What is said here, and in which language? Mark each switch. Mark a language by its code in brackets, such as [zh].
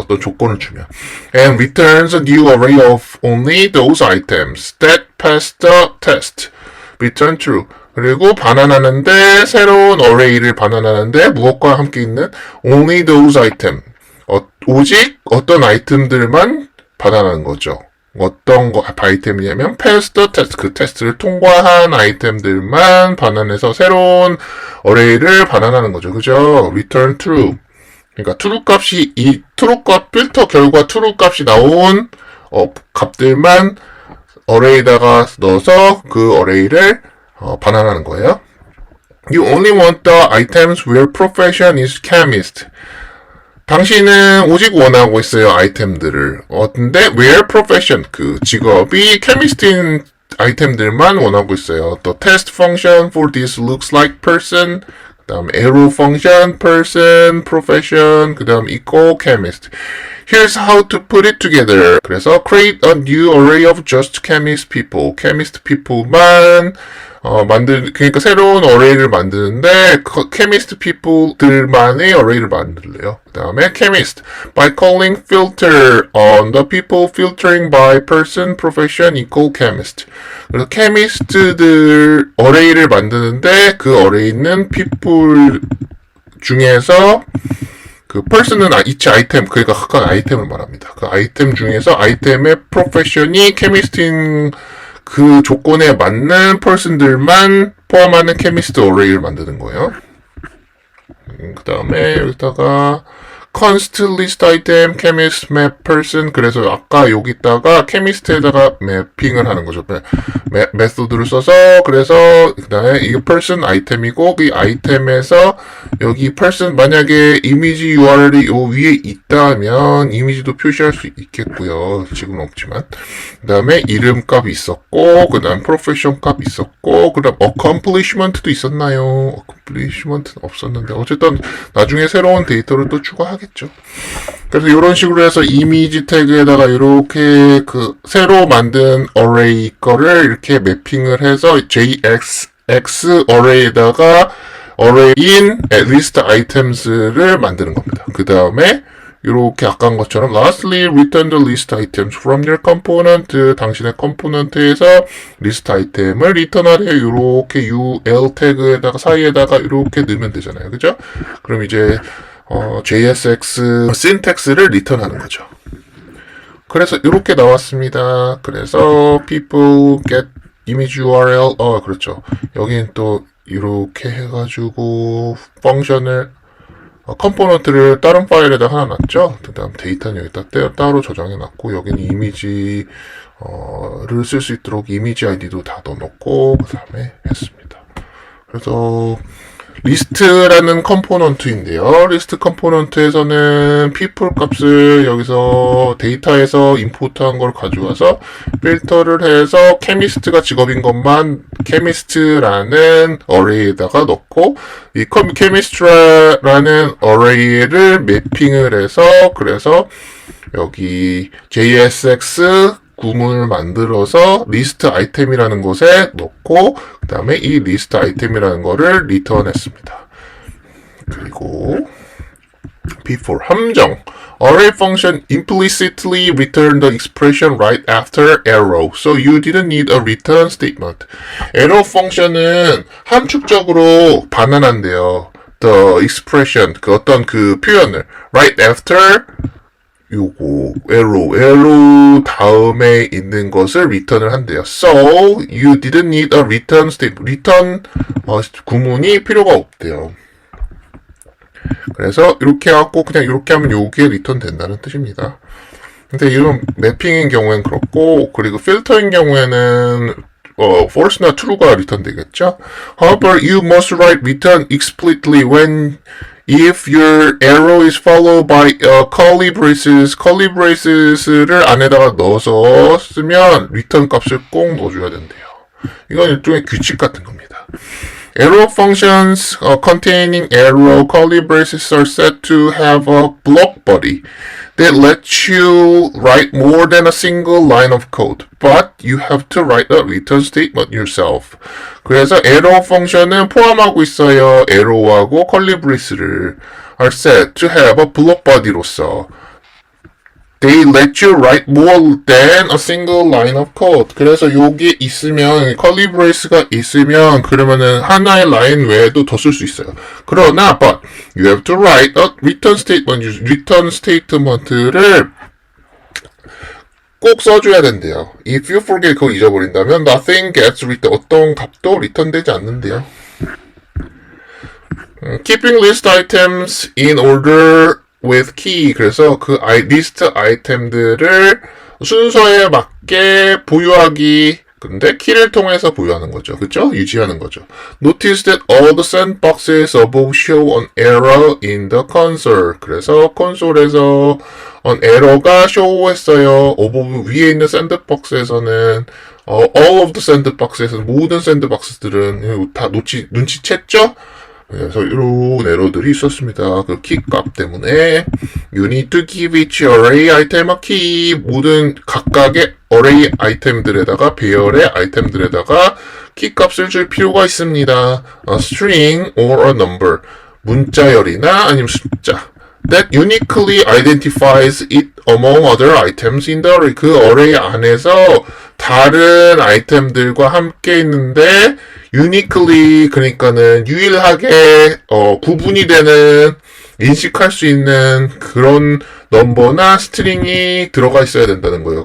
[ko] 어떤 조건을 주면. [en] And returns a new array of only those items that pass the test. Return true. [ko] 그리고 반환하는데 새로운 array를 반환하는데 무엇과 함께 있는 [en] only those item. [ko] 오직 어떤 아이템들만 반환하는 거죠. 어떤 아이템이냐면 [en] pass the test. [ko] 그 테스트를 통과한 아이템들만 반환해서 새로운 array를 반환하는 거죠. 그죠? [en] Return true. [ko] 그러니까 true 값이 true 값 필터 결과 true 값이 나온 값들만 array에다가 넣어서 그 array를 반환하는 거예요. [en] You only want the items where profession is chemist. [ko] 당신은 오직 원하고 있어요, 아이템들을. 근데 [en] where profession, [ko] 그 직업이 chemist인 아이템들만 원하고 있어요. [en] The test function for this looks like person. [ko] 그 다음 [en] arrow function, person, profession, 그 다음 equal chemist. Here's how to put it together. [ko] 그래서 [en] create a new array of just chemist people. [ko] chemist people만 그러니까 새로운 array를 만드는데, chemist people들만의 array를 만들래요. 그 다음에 chemist. [en] By calling filter on the people filtering by person, profession, equal chemist. [ko] 그래서 chemist들 array를 만드는데, 그 array는 people 중에서 그 person은 each item, 그러니까 각각 아이템을 말합니다. 그 아이템 중에서 아이템의 profession이 chemist인 그 조건에 맞는 person들만 포함하는 chemist array를 만드는 거예요. 그 다음에 여기다가 const list item, chemist map person. 그래서 아까 여기다가 chemist에다가 매핑을 하는 거죠. 메소드를 써서, 그래서 그 다음에 이게 person 아이템이고, 이 아이템에서 여기 person 만약에 이미지 URL이 요 위에 있다면 이미지도 표시할 수 있겠고요. 지금은 없지만. 그 다음에 이름 값이 있었고, 그 다음 profession 값이 있었고, 그 다음 accomplishment도 있었나요? accomplishment는 없었는데, 어쨌든 나중에 새로운 데이터를 또 추가하겠죠. 그래서 이런 식으로 해서 이미지 태그에다가 이렇게 그 새로 만든 array 거를 이렇게 매핑을 해서 JX array에다가 array인 list items를 만드는 겁니다. 그 다음에 이렇게 아까 한 것처럼 [en] lastly return the list items from your component. [ko] 당신의 컴포넌트에서 리스트 아이템을 리턴하래요. 이렇게 UL 태그에다가 사이에다가 이렇게 넣으면 되잖아요. 그죠? 그럼 이제 JSX syntax를 리턴하는 거죠. 그래서 이렇게 나왔습니다. 그래서 people get image URL 그렇죠. 여기는 또 이렇게 해가지고 펑션을 컴포넌트를 다른 파일에다 하나 놨죠. 그 다음 데이터는 여기다 따로 저장해 놨고, 여기는 이미지를 쓸 수 있도록 이미지 아이디도 다 넣어놓고 그 다음에 했습니다. 그래서 리스트라는 컴포넌트인데요. 리스트 컴포넌트에서는 people 값을 여기서 데이터에서 임포트한 걸 가져와서 필터를 해서 chemist가 직업인 것만 chemist라는 array에다가 넣고, 이 chemist라는 array를 매핑을 해서, 그래서 여기 JSX 구문을 만들어서 리스트 아이템이라는 곳에 넣고, 그 다음에 이 리스트 아이템이라는 거를 리턴했습니다. 그리고 before 함정. [en] Array function implicitly returned the expression right after arrow, so you didn't need a return statement. [ko] arrow 펑션은 함축적으로 반환한대요. [en] The expression, [ko] 그 어떤 그 표현을 [en] right after [ko] 요거 arrow 다음에 있는 것을 return을 한대요. [en] So you didn't need a return statement. [ko] return 구문이 필요가 없대요. 그래서 이렇게 해갖고 그냥 이렇게 하면 요게 return 된다는 뜻입니다. 근데 이런 매핑인 경우에는 그렇고, 그리고 필터인 경우에는 false나 true가 return 되겠죠. [en] However, you must write return explicitly when if your arrow is followed by curly braces를 [ko] 안에다가 넣어서 쓰면 return 값을 꼭 넣어줘야 된대요. 이건 일종의 규칙 같은 겁니다. [en] Arrow functions containing arrow curly braces are set to have a block body that lets you write more than a single line of code, but you have to write a return statement yourself. [ko] 그래서 arrow function은 포함하고 있어요. [en] arrow하고 curly brace를 are set to have a block body로서 they let you write more than a single line of code. [ko] 그래서 요게 있으면, curly brace가 있으면, 그러면은 하나의 라인 외에도 더 쓸 수 있어요. 그러나, [en] but you have to write a return statement. [ko] return statement를 꼭 써줘야 된대요. [en] If you forget, [ko] 그걸 잊어버린다면, [en] nothing gets written. [ko] 어떤 값도 return 되지 않는데요. [en] Keeping list items in order with key. [ko] 그래서 그 리스트 아이템들을 순서에 맞게 보유하기. 근데 키를 통해서 보유하는 거죠. 그죠? 유지하는 거죠. [en] Notice that all the sandboxes above show an error in the console. [ko] 그래서 콘솔에서 [en] an error [ko] 가 show했어요. above 위에 있는 샌드박스에서는 all of the sandbox에서는 모든 샌드박스들은 다 눈치챘죠? 그래서 이런 에러들이 있었습니다. 그 키 값 때문에 [en] You need to give each array item a key. [ko] 모든 각각의 array 아이템들에다가 배열의 아이템들에다가 키 값을 줄 필요가 있습니다. [en] A string or a number. [ko] 문자열이나 아니면 숫자. [en] That uniquely identifies it among other items in the array. [ko] 그 array 안에서 다른 아이템들과 함께 있는데 uniquely 그러니까는 유일하게 구분이 되는 인식할 수 있는 그런 넘버나 스트링이 들어가 있어야 된다는 거예요.